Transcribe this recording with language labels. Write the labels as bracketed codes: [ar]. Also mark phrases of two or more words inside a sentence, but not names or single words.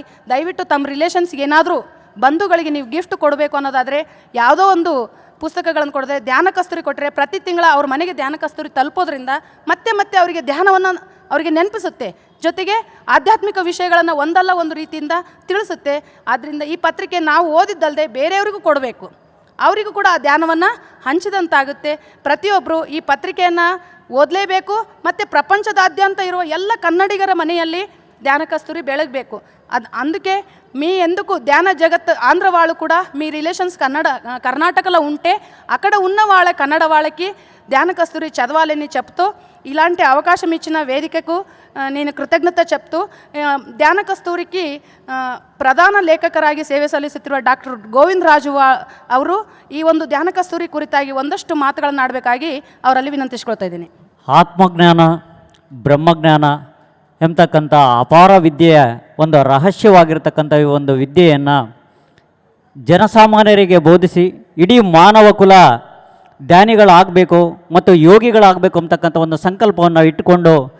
[kn] ದಯವಿಟ್ಟು ತಮ್ಮ ರಿಲೇಷನ್ಸ್ಗೆ ಏನಾದರೂ ಬಂಧುಗಳಿಗೆ ನೀವು ಗಿಫ್ಟ್ ಕೊಡಬೇಕು ಅನ್ನೋದಾದರೆ ಯಾವುದೋ ಒಂದು ಪುಸ್ತಕಗಳನ್ನು ಕೊಡದೆ ಧ್ಯಾನ ಕಸ್ತೂರಿ ಕೊಟ್ಟರೆ ಪ್ರತಿ ತಿಂಗಳ ಅವ್ರ ಮನೆಗೆ ಧ್ಯಾನ ಕಸ್ತೂರಿ ತಲುಪೋದ್ರಿಂದ ಮತ್ತೆ ಮತ್ತೆ ಅವರಿಗೆ ಧ್ಯಾನವನ್ನು ಅವರಿಗೆ ನೆನಪಿಸುತ್ತೆ, ಜೊತೆಗೆ ಆಧ್ಯಾತ್ಮಿಕ ವಿಷಯಗಳನ್ನು ಒಂದಲ್ಲ ಒಂದು ರೀತಿಯಿಂದ ತಿಳಿಸುತ್ತೆ. ಆದ್ದರಿಂದ ಈ ಪತ್ರಿಕೆ ನಾವು ಓದಿದ್ದಲ್ಲದೆ ಬೇರೆಯವರಿಗೂ ಕೊಡಬೇಕು, ಅವರಿಗೂ ಕೂಡ ಆ ಧ್ಯಾನವನ್ನು ಹಂಚಿದಂತಾಗುತ್ತೆ. ಪ್ರತಿಯೊಬ್ಬರು ಈ ಪತ್ರಿಕೆಯನ್ನು ಓದಲೇಬೇಕು ಮತ್ತು ಪ್ರಪಂಚದಾದ್ಯಂತ ಇರುವ ಎಲ್ಲ ಕನ್ನಡಿಗರ ಮನೆಯಲ್ಲಿ ಧ್ಯಾನ ಕಸ್ತೂರಿ ಬೆಳಗಬೇಕು. [te] అందుకే మీ ఎందుకు ధ్యాన జగత్ ఆంధ్ర వాళ్ళు కూడా మీ రిలేషన్స్ కర్ణాటకలో ఉంటే అక్కడ ఉన్న వాళ్ళ కన్నడ వాళ్ళకి ధ్యాన కస్తూరి చదవాలని చెప్తూ ఇలాంటి అవకాశం ఇచ్చిన వేదికకు నేను కృతజ్ఞత చెప్తూ [kn] ಧ್ಯಾನ ಕಸ್ತೂರಿಗೆ ಪ್ರಧಾನ ಲೇಖಕರಾಗಿ ಸೇವೆ ಸಲ್ಲಿಸುತ್ತಿರುವ ಡಾಕ್ಟರ್ ಗೋವಿಂದ ರಾಜು ಅವರು ಈ ಒಂದು ಧ್ಯಾನ ಕಸ್ತೂರಿ ಕುರಿತಾಗಿ ಒಂದಷ್ಟು ಮಾತುಗಳನ್ನು ಆಡಬೇಕಾಗಿ ಅವರಲ್ಲಿ ವಿನಂತಿಸ್ಕೊಳ್ತಾ ಇದ್ದೀನಿ. ಆತ್ಮಜ್ಞಾನ, ಬ್ರಹ್ಮಜ್ಞಾನ ಎಂಬತಕ್ಕಂಥ ಅಪಾರ ವಿದ್ಯೆಯ ಒಂದು ರಹಸ್ಯವಾಗಿರ್ತಕ್ಕಂಥ ಈ ಒಂದು ವಿದ್ಯೆಯನ್ನು ಜನಸಾಮಾನ್ಯರಿಗೆ ಬೋಧಿಸಿ ಇಡೀ ಮಾನವ ಕುಲ ಧ್ಯಾನಿಗಳಾಗಬೇಕು ಮತ್ತು ಯೋಗಿಗಳಾಗಬೇಕು ಅಂತಕ್ಕಂಥ ಒಂದು ಸಂಕಲ್ಪವನ್ನು ಇಟ್ಟುಕೊಂಡು